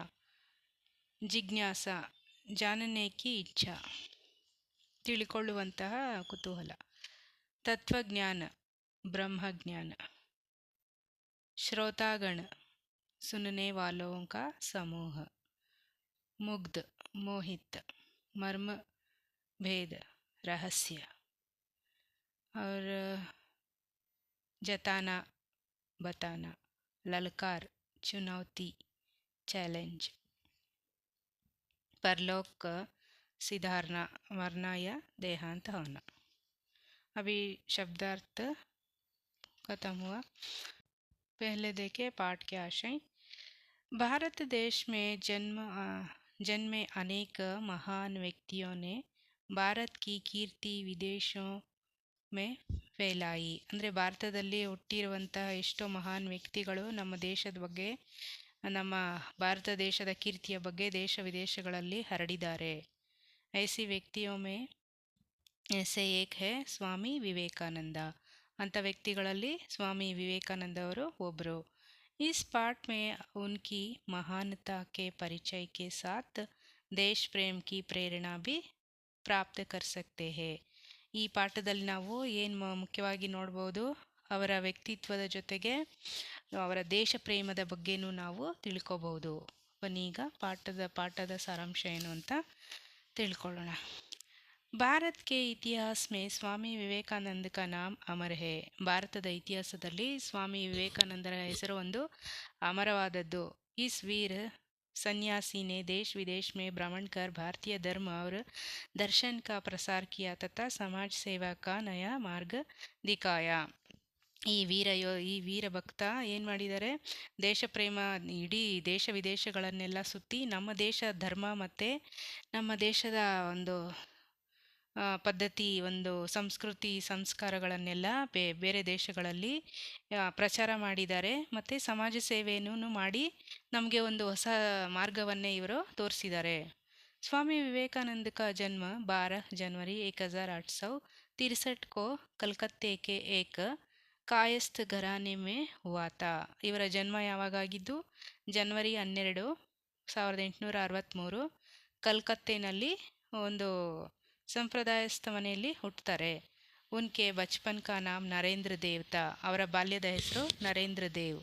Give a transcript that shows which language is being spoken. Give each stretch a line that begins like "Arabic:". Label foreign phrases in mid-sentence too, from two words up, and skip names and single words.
Hindi: जिज्ञासा, जानने की इच्छा,
Kannada: ತಿಳಿಕೊಳ್ಳುವಂತಹ ಕುತೂಹಲ.
Hindi: तत्वज्ञान, ब्रह्मज्ञान. श्रोतागण, सुनने वालों का समूह. मुग्ध, मोहित. मर्म भेद, रहस्य. और जताना, बताना. ललकार, चुनौती, चैलेंज. परलोक, सिधारना, मरना या देहांत होना. अभी शब्दार्थ खत्म हुआ. पहले देखे पाठ के आशय. भारत देश में जन्मे अनेक महान व्यक्तियों ने भारत की कीर्ति विदेशों में फैलाई.
Kannada: ಅಂದರೆ ಭಾರತದಲ್ಲಿ ಹುಟ್ಟಿರುವಂತಹ ಎಷ್ಟೋ ಮಹಾನ್ ವ್ಯಕ್ತಿಗಳು ನಮ್ಮ ದೇಶದ ಬಗ್ಗೆ, ನಮ್ಮ ಭಾರತ ದೇಶದ ಕೀರ್ತಿಯ ಬಗ್ಗೆ ದೇಶ ವಿದೇಶಗಳಲ್ಲಿ ಹರಡಿದ್ದಾರೆ.
Hindi: ऐसी व्यक्तियों में ऐसे एक हैं स्वामी विवेकानंद.
Kannada: ಅಂಥ ವ್ಯಕ್ತಿಗಳಲ್ಲಿ ಸ್ವಾಮಿ ವಿವೇಕಾನಂದ ಅವರು ಒಬ್ಬರು.
Hindi: इस पाठ में उनकी महानता के परिचय के साथ देश प्रेम की प्रेरणा भी प्राप्त कर सकते हैं.
Kannada: ಈ ಪಾಠದಲ್ಲಿ ನಾವು ಏನು ಮುಖ್ಯವಾಗಿ ನೋಡ್ಬೋದು, ಅವರ ವ್ಯಕ್ತಿತ್ವದ ಜೊತೆಗೆ ಅವರ ದೇಶ ಪ್ರೇಮದ ಬಗ್ಗೆನೂ ನಾವು ತಿಳ್ಕೊಬಹುದು. ಬನ್ನೀಗ ಪಾಠದ ಸಾರಾಂಶ ಏನು ಅಂತ ತಿಳ್ಕೊಳ್ಳೋಣ.
Hindi: भारत के इतिहास में स्वामी विवेकानंद का नाम अमर है.
Kannada: ಭಾರತದ ಇತಿಹಾಸದಲ್ಲಿ ಸ್ವಾಮಿ ವಿವೇಕಾನಂದರ ಹೆಸರು ಒಂದು ಅಮರವಾದದ್ದು.
Hindi: इस वीर सन्यासी ने देश विदेश में भ्रमण कर भारतीय धर्म और दर्शन का प्रसार किया तथा समाज सेवा का नया मार्ग दिखाया.
Kannada: ಈ ವೀರ ಭಕ್ತ ಏನು ಮಾಡಿದ್ದಾರೆ, ದೇಶ ಪ್ರೇಮ ಇಡೀ ದೇಶ ವಿದೇಶಗಳನ್ನೆಲ್ಲ ಸುತ್ತಿ ನಮ್ಮ ದೇಶ ಧರ್ಮ ಮತ್ತು ನಮ್ಮ ದೇಶದ ಒಂದು ಪದ್ಧತಿ, ಒಂದು ಸಂಸ್ಕೃತಿ ಸಂಸ್ಕಾರಗಳನ್ನೆಲ್ಲ ಬೇರೆ ದೇಶಗಳಲ್ಲಿ ಪ್ರಚಾರ ಮಾಡಿದ್ದಾರೆ. ಮತ್ತು ಸಮಾಜ ಸೇವೆಯನ್ನು ಮಾಡಿ ನಮಗೆ ಒಂದು ಹೊಸ ಮಾರ್ಗವನ್ನೇ ಇವರು ತೋರಿಸಿದ್ದಾರೆ.
Hindi: स्वामी विवेकानंद का जन्म 12 जनवरी 1863 को कलकत्ते के एक कायस्थ घराने में हुआ था.
Kannada: ಇವರ ಜನ್ಮ ಯಾವಾಗಾಗಿದ್ದು ಜನವರಿ 12, 1863 ಕಲ್ಕತ್ತೆನಲ್ಲಿ ಒಂದು ಸಂಪ್ರದಾಯಸ್ಥ ಮನೆಯಲ್ಲಿ ಹುಟ್ಟುತ್ತಾರೆ.
Hindi: उनके बचपन का नाम नरेंद्र देव था.
Kannada: ಅವರ ಬಾಲ್ಯದ ಹೆಸರು ನರೇಂದ್ರ ದೇವ್.